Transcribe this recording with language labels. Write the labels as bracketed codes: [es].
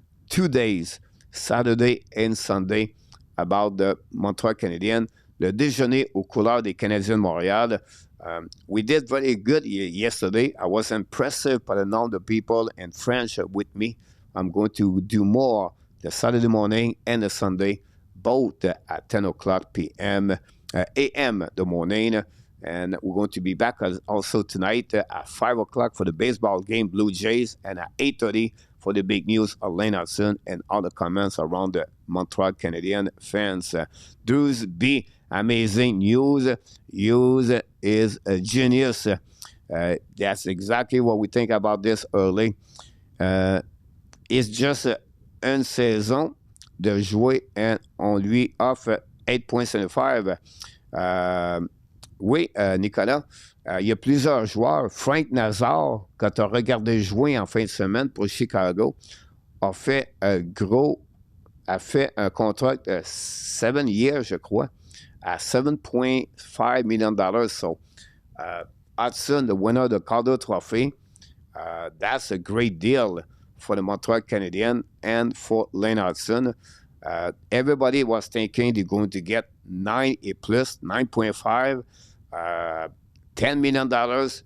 [en] 2 days, Saturday and Sunday, about the Montreal Canadiens. [fr] Le déjeuner aux couleurs des Canadiens de Montréal. [en] We did very good yesterday. I was impressed by the number of people in French with me. I'm going to do more the Saturday morning and the Sunday, both at 10 o'clock p.m. a.m. the morning. And we're going to be back also tonight at 5 o'clock for the baseball game, Blue Jays, and at 8:30 for the big news of Lane Hutson and all the comments around the Montreal Canadiens fans. Those be amazing news. Hughes is a genius. That's exactly what we think about this early. It's just [fr] une saison de jouer and on lui offre 8.75. Oui, Nicolas, il y a plusieurs joueurs. Frank Nazar, que tu as regardé jouer en fin de semaine pour Chicago, a fait un contrat de 7 years, je crois, à $7.5 million. [en] So, Hutson, the winner of the Calder Trophy, that's a great deal for the Montreal Canadiens and for Lane Hutson. Everybody was thinking they're going to get 9 plus, 9.5, $10 million.